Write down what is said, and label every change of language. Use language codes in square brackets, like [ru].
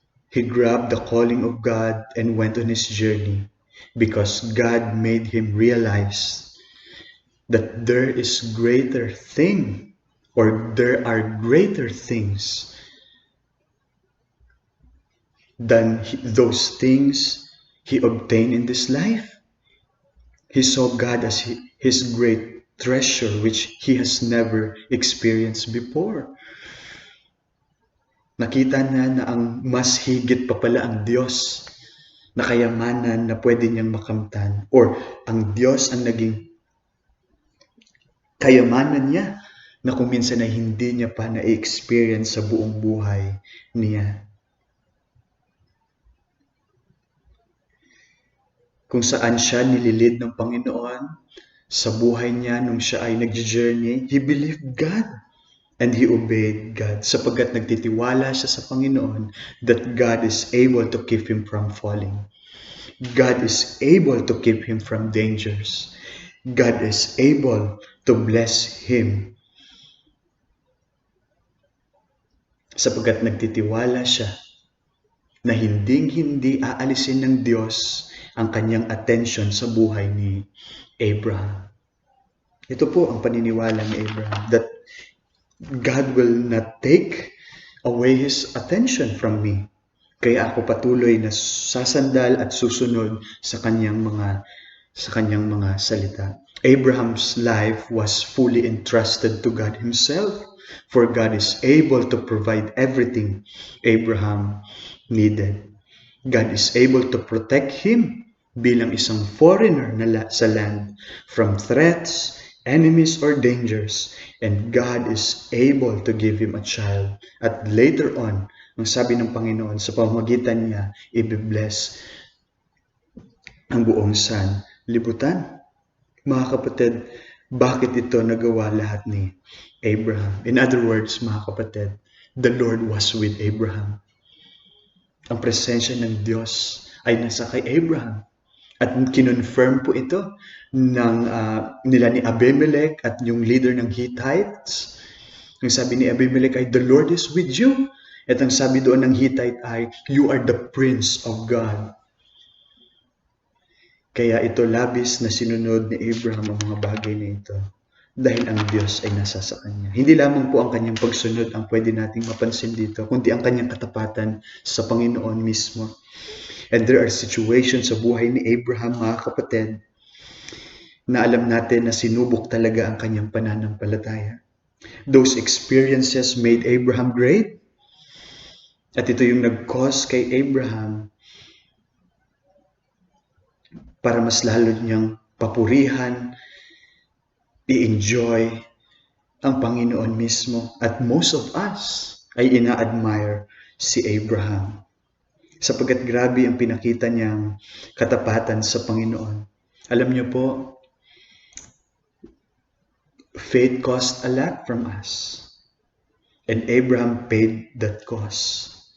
[en] He grabbed the calling of God and went on his journey because God made him realize that there is greater thing or there are greater things than those things he obtained in this life. He saw God as his great treasure which he has never experienced before. [tl] Nakita na ang mas higit pa pala ang Diyos na kayamanan na pwede niyang makamtan. Or ang Diyos ang naging kayamanan niya na kung minsan na hindi niya pa na-experience sa buong buhay niya. Kung saan siya nililid ng Panginoon sa buhay niya nung siya ay nag-journey, [en] he believed God. And he obeyed God [tl] sapagkat nagtitiwala siya sa Panginoon [en] that God is able to keep him from falling. God is able to keep him from dangers. God is able to bless him [tl] sapagkat nagtitiwala siya na hinding-hindi aalisin ng Diyos ang kanyang attention sa buhay ni Abraham. Ito po ang paniniwala ni Abraham, [en] that God will not take away His attention from me. [tl] Kaya ako patuloy na sasandal at susunod sa kanyang mga salita. [en] Abraham's life was fully entrusted to God Himself, for God is able to provide everything Abraham needed. God is able to protect him [tl] bilang isang [en] foreigner sa land from threats, enemies, or dangers. And God is able to give him a child. [tl] At later on, ang sabi ng Panginoon, sa pamamagitan niya, i-bless ang buong sanlibutan. Mga kapatid, bakit ito nagawa lahat ni Abraham? [en] In other words, [tl] mga kapatid, [en] the Lord was with Abraham. [tl] Ang presensya ng Diyos ay nasa kay Abraham. At kinonfirm po ito nila ni Abimelech at yung leader ng Hittites. Ang sabi ni Abimelech ay, [en] the Lord is with you. [tl] At ang sabi doon ng Hittite ay, [en] you are the prince of God. [tl] Kaya ito labis na sinunod ni Abraham ang mga bagay na ito dahil ang Diyos ay nasa sa kanya. Hindi lamang po ang kanyang pagsunod ang pwede nating mapansin dito, kundi ang kanyang katapatan sa Panginoon mismo. [en] And there are situations [tl] sa buhay ni Abraham, mga kapatid, na alam natin na sinubok talaga ang kanyang pananampalataya. [en] Those experiences made Abraham great. [tl] At ito yung nag-cause kay Abraham para mas lalo niyang papurihan, i-enjoy ang Panginoon mismo. At [en] most of us [tl] ay ina-admire si Abraham, sapagkat grabe ang pinakita niyang katapatan sa Panginoon. Alam niyo po, [en] faith cost a lot from us. And Abraham paid that cost.